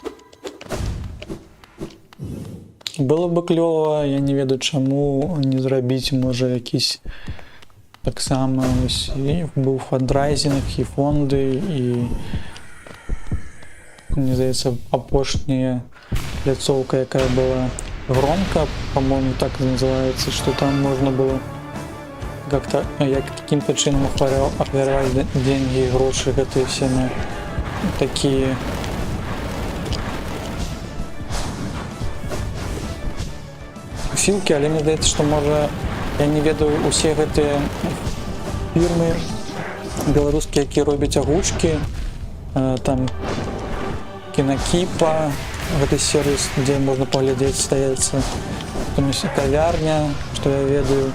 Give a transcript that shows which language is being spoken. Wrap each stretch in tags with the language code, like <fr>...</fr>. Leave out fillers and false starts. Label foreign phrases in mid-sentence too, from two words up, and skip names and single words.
<be>Было бы клёва, я не ведаю, чаму не зрабіць, можа, якісь таксама быў фандрайзінг і фонды, і мне здаецца, апошняя пляцоўка, якая была Громка, по-моему, так называецца, што там можна было</be> <ru>как-то, каким-то</ru> <be>чынам ахвяраваць деньги і грошы гэтыя все на такія сілкі, але мне здаецца, што можа, я не ведаю, усе гэтыя фірмы беларускія, якія робяць агучкі, там Кінакіпа, гэты сервіс, дзе можна паглядзець, здаецца, там есть кавярня, што я ведаю.</be>